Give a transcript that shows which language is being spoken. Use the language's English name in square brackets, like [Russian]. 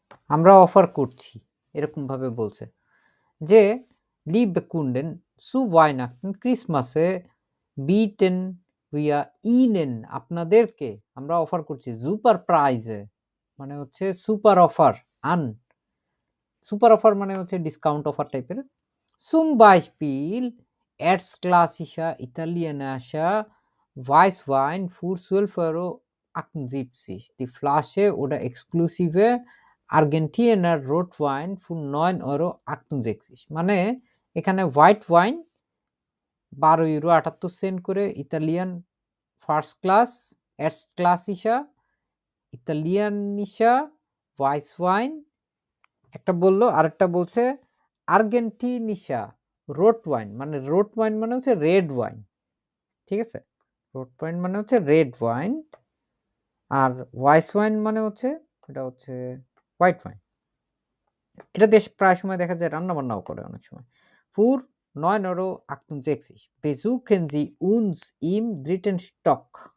[Bangla] আমরা অফার করছি এরকম ভাবে বলছে যে [German] লিবে কুন্ডেন সু ওয়াইনাক্টেন [Bangla] ক্রিসমাসে [German] বিটেন উইয়া ইনেন [Bangla] আপনাদেরকে আমরা অফার করছি সুপার প্রাইজে, মানে হচ্ছে সুপার অফার, সুপার অফার মানে হচ্ছে ডিসকাউন্ট অফার টাইপের। [German] Zum Beispiel Erstklassischer italienischer Weißwein für 12,78 € die Flasche oder exklusive Argentiner Rotwein für 9,68 €। [Bangla] মানে এখানে হোয়াইট ওয়াইন 12,78 € করে, Italian first class [German] Erstklassischer italienischer Weißwein [Bangla] একটা বললো, আরেকটা বলছে আর্গেন্টিনিশা রোড ওয়াইন, মানে রোড ওয়াইন মানে হচ্ছে রেড ওয়াইন, ঠিক আছে, রোড ওয়াইন মানে হচ্ছে রেড ওয়াইন, আর হোয়াইট ওয়াইন মানে হচ্ছে এটা হচ্ছে হোয়াইট ওয়াইন। এটা দেশ প্রায় সময় দেখা যায় রান্না বান্নাও করে অনেক সময়। [German] ফুর 9,68 €। Besuchen Sie uns im dritten Stock।